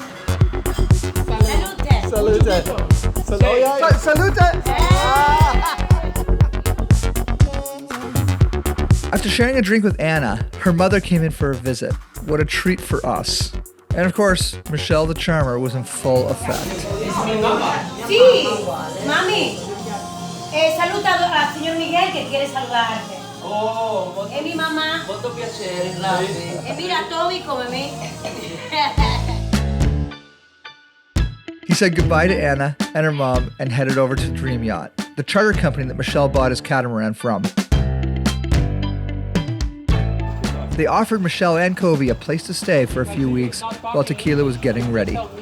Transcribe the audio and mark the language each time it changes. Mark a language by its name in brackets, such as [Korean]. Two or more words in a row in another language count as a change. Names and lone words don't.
[Italian] Salute. Salute! [English] After sharing a drink with Anna, her mother came in for a visit. What a treat for us. And of course, Michel the Charmer was in full effect. It's [Italian] mi mamma. [Spanish] Sí, mami. [Italian] Saluta al signor [Spanish] Miguel que quiere saludarte. Oh, Es mi mamá. [Italian] molto piacere, grazie. E mira, Toby come me. [English] He said goodbye to Anna and her mom and headed over to Dream Yacht, the charter company that Michel bought his catamaran from. They offered Michel and COVI a place to stay for a few weeks while tequila was getting ready.